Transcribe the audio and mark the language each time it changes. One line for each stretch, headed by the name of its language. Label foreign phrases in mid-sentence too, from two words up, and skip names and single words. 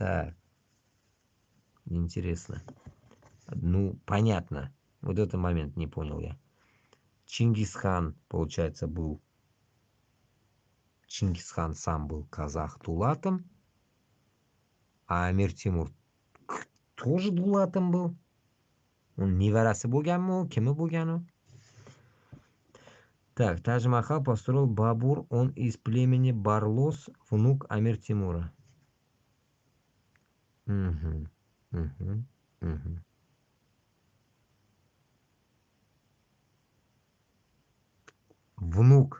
Russian: Так, интересно. Ну, понятно. Вот этот момент не понял я. Чингисхан, получается, был... Чингисхан сам был казах дулатом, а Амир Тимур тоже дулатом был.
Uzbek: Он неvarasi bo'lganmi, kimi bo'lgani?
Russian: Так, Тадж-Махал построил Бабур, он из племени Барлос, внук Амир Тимура. Угу, угу, угу. Внук.